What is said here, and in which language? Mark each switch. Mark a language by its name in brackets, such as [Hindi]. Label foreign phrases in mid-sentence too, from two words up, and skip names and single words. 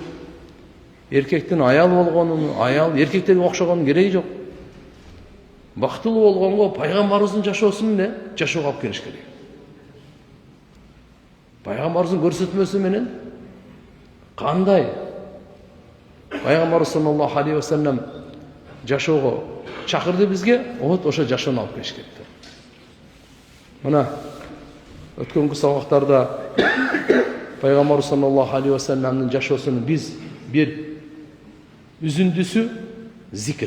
[Kyrgyz] Эркектин аял болгонун, аял эркектерге окшогонун кереги жок. Бактылуу болгонго пайгамбарыбыздын жашоосу менен жашоого алып келиш керек. Пайгамбарыбыздын көрсөтмөсү менен кандай пайгамбарыбыз [Arabic] صلى الله عليه وسلم [Kyrgyz] жашоого чакырды бизге, вот ошо жашоону алып келиш керек. Мына өткөнкү сабактарда пайгамбар [Arabic] صلى الله عليه وسلم [Kyrgyz] жашоосунун биз бир үзүндүсү зикир.